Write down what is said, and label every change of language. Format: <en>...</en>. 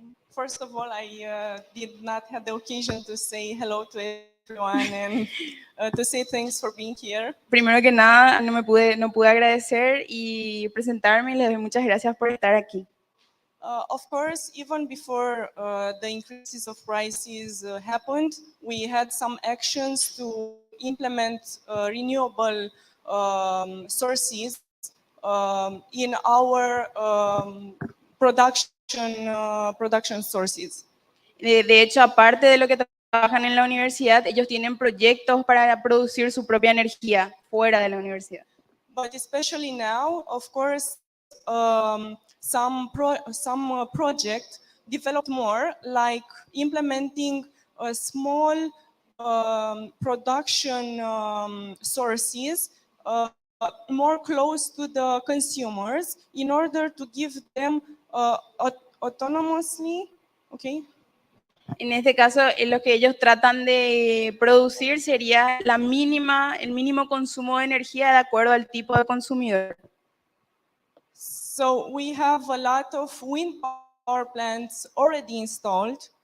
<en>First of all, I did not have the occasion to say hello to everyone and to say thanks for being here.</en> <es>Primero que nada, no pude agradecer y presentarme y les doy muchas gracias por estar aquí.</es> <en>Of course, even before the increases of prices happened, we had some actions to implement renewable sources in our production sources.</en> <es>De hecho, aparte de lo que trabajan en la universidad, ellos tienen proyectos para producir su propia energía fuera de la universidad.</es> <en>But especially now, of course, some project developed more, like implementing a small production sources more close to the consumers in order to give them autonomously, okay?</en> <es>En este caso, lo que ellos tratan de producir sería el mínimo consumo de energía de acuerdo al tipo de consumidor.</es> <en>So we have a lot of wind power plants already installed.</en>